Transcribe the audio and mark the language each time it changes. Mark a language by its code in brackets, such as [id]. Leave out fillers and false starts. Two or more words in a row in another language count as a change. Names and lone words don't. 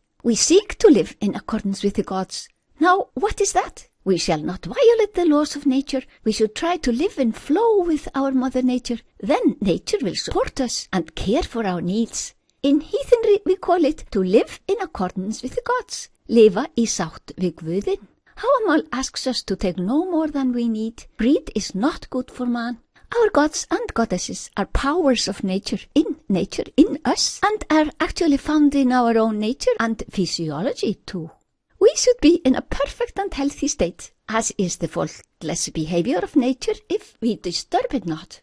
[en] We seek to live in accordance with the gods. Now, what is that? We shall not violate the laws of nature. We should try to live in flow with our Mother Nature. Then nature will support us and care for our needs. In Heathenry we call it to live in accordance with the gods. [is] Lifa í sátt við Guðinn. [en] Háamal asks us to take no more than we need. Greed is not good for man. Our gods and goddesses are powers of nature, in us, and are actually found in our own nature and physiology too. We should be in a perfect and healthy state, as is the faultless behavior of nature if we disturb it not.